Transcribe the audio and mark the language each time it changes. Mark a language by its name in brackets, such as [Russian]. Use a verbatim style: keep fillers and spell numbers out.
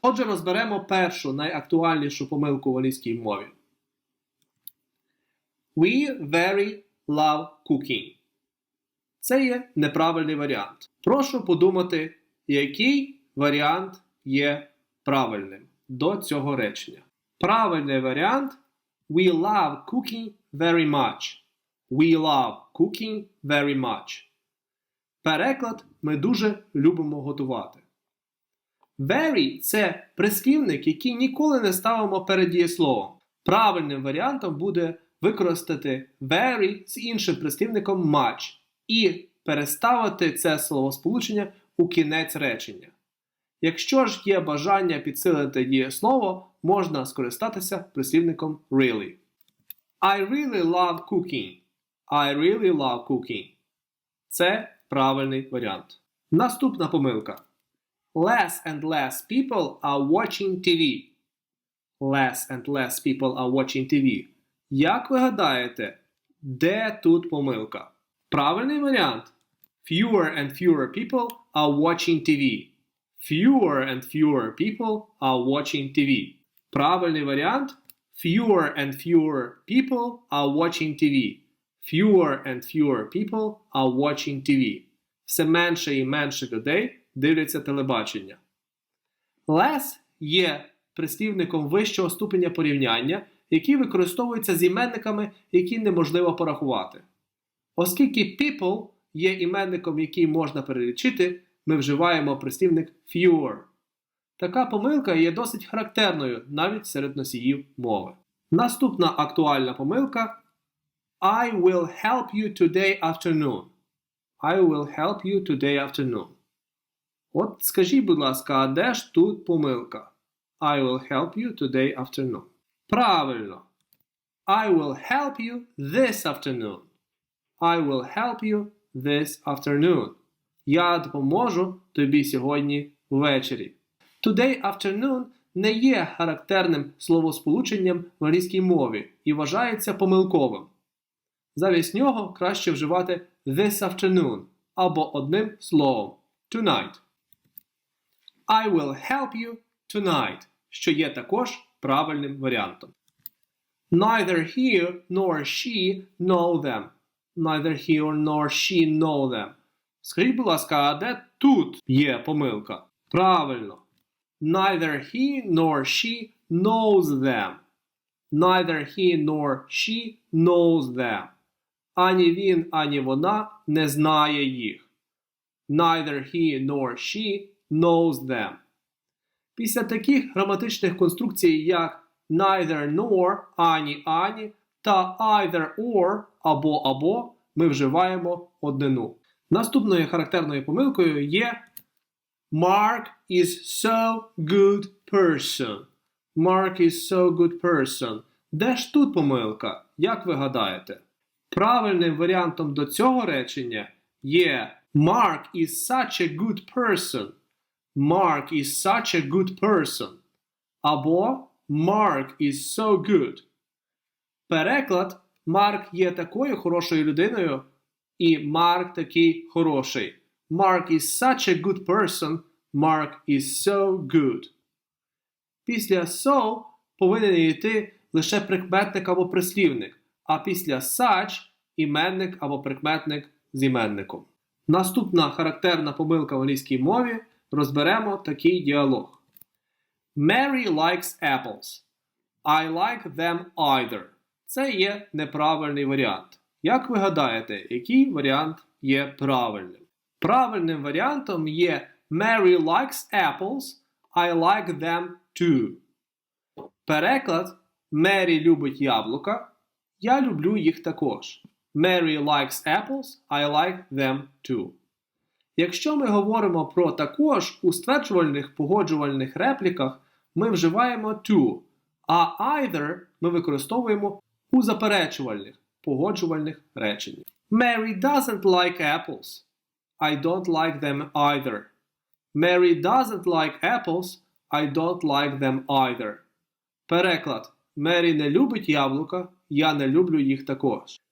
[Ukrainian] Отже, розберемо першу найактуальнішу помилку в англійській мові. [English] We very love cooking. [Ukrainian] Це є неправильний варіант. Прошу подумати, який варіант є правильним до цього речення. Правильний варіант [English] – We love cooking very much. We love cooking very much. [Ukrainian] Переклад: ми дуже любимо готувати. Very – це прислівник, який ніколи не ставимо перед дієсловом. Правильним варіантом буде використати very з іншим прислівником much і переставити це словосполучення у кінець речення. Якщо ж є бажання підсилити дієслово, можна скористатися прислівником really. [English] I really love cooking. I really love cooking. [Ukrainian] Це правильний варіант. Наступна помилка. [English] Less and less people are watching ті ві. Less and less people are watching ті ві. [Ukrainian] Як ви гадаєте, де тут помилка? Правильний варіант. [English] Fewer and fewer people are watching ті ві. Fewer and fewer people are watching ті ві. [Ukrainian] Правильний варіант [English] – fewer and fewer people are watching ті ві. Fewer and fewer people are watching ті ві. [Ukrainian] Все менше і менше людей дивляться телебачення. Less є прислівником вищого ступеня порівняння, який використовується з іменниками, які неможливо порахувати. Оскільки people є іменником, який можна перелічити, ми вживаємо прислівник fewer. Така помилка є досить характерною навіть серед носіїв мови. Наступна актуальна помилка [English] – I will help you today afternoon. I will help you today afternoon. [Ukrainian] От скажіть, будь ласка, а де ж тут помилка? [English] I will help you today afternoon. [Ukrainian] Правильно. [English] I will help you this afternoon. I will help you this afternoon. [Ukrainian] Я допоможу тобі сьогодні ввечері. [English] Today afternoon [Ukrainian] не є характерним словосполученням в англійській мові і вважається помилковим. Замість нього краще вживати [English] this afternoon [Ukrainian] або одним словом tonight. [English] I will help you tonight, [Ukrainian] що є також правильним варіантом. [English] Neither he nor she know them. Neither he nor she know them. [Ukrainian] Скажіть, будь ласка, а де тут є помилка? Правильно. [English] Neither he nor she knows them. Neither he nor she knows them. [Ukrainian] Ані він, ані вона не знає їх. [English] Neither he nor she knows them. [Ukrainian] Після таких граматичних конструкцій, як neither nor, ані, ані, та either or, або, або, ми вживаємо однину. Наступною характерною помилкою є [English] Mark is so good person. Mark is so good person. [Ukrainian] Де ж тут помилка? Як ви гадаєте? Правильним варіантом до цього речення є [English] Mark is such a good person. Mark is such a good person. Або Mark is so good. [Ukrainian] Переклад: Марк є такою хорошою людиною і Марк такий хороший. [English] Mark is such a good person. Mark is so good. [Ukrainian] Після so повинен йти лише прикметник або прислівник, а після such – іменник або прикметник з іменником. Наступна характерна помилка в англійській мові. Розберемо такий діалог. [English] Mary likes apples. I like them either. [Ukrainian] Це є неправильний варіант. Як ви гадаєте, який варіант є правильним? Правильним варіантом є [English] Mary likes apples. I like them too. [Ukrainian] Переклад: Мері любить яблука. Я люблю їх також. [English] Mary likes apples. I like them too. [Ukrainian] Якщо ми говоримо про також у стверджувальних погоджувальних репліках, ми вживаємо to, а either ми використовуємо у заперечувальних погоджувальних реченнях. [English] Mary doesn't like apples. I don't like them either. Mary doesn't like apples. I don't like them either. [Ukrainian] Переклад: Мері не любить яблука, я не люблю їх також.